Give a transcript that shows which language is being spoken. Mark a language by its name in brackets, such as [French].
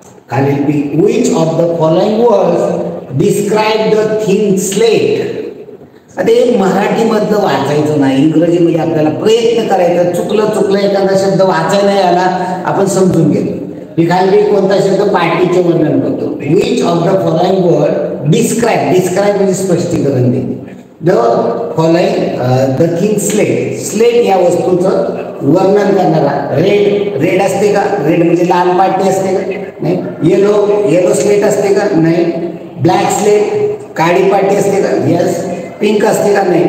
[English] खालील which of the following words describe the thin slate. [Marathi] आता हे मराठीमधलं वाचायचं नाही, इंग्रजीमध्ये आपल्याला प्रयत्न करायचा. चुकलं एखादा शब्द वाचायला नाही आला आपण समजून घेतो. मी खाली कोणता शब्द पाटीचे वर्णन करतो. [English] which of the following word describe [Marathi] म्हणजे स्पष्टीकरण देते. [English] the following the thin slate [Marathi] या वस्तूचं वर्णन करणारा. रेड असते का? रेड म्हणजे लाल पाटी असते का? नाही. येलो स्लेट असते का? नाही. ब्लॅक स्लेट काळी पाटी असते का? यस. पिंक असते का? नाही.